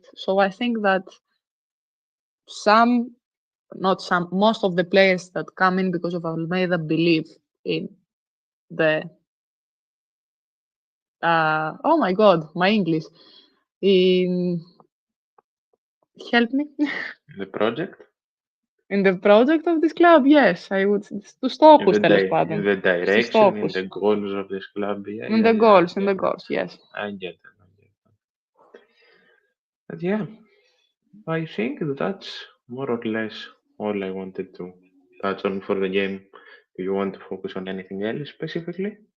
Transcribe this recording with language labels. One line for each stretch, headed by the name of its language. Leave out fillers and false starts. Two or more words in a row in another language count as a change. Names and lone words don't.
English: So I think that some, not some, most of the players that come in because of Almeida believe in the oh my god, my English. In help me. The project, In the project of this club, yes, I would
Greek: στους στόχους τέλος πάντων.
English: in the
Greek: Στους
English: direction, in the
Greek: στόχους.
English: goals of this club. Yeah, In yeah, the yeah. goals, in the goals, yes. I get it. I get it. But yeah, I think that's more or less all I wanted to touch on for the game. Do you want to focus on anything else specifically?